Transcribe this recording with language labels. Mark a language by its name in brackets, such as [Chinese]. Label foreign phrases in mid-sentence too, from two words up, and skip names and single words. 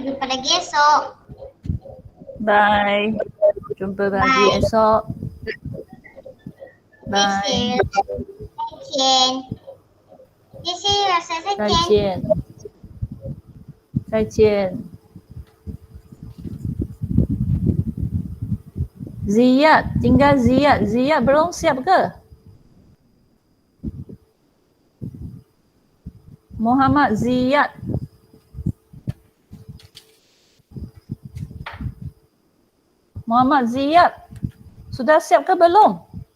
[Malay] Jumpa lagi esok. Bye. Jumpa lagi Bye. esok. Bye. [Chinese] 再见。谢谢老师，再再见。见。再见。Ziyad, tinggal Ziyad. [Malay] Ziyad belum siap ke? Muhammad Ziyad. Muhammad Ziyad, sudah siap ke belum?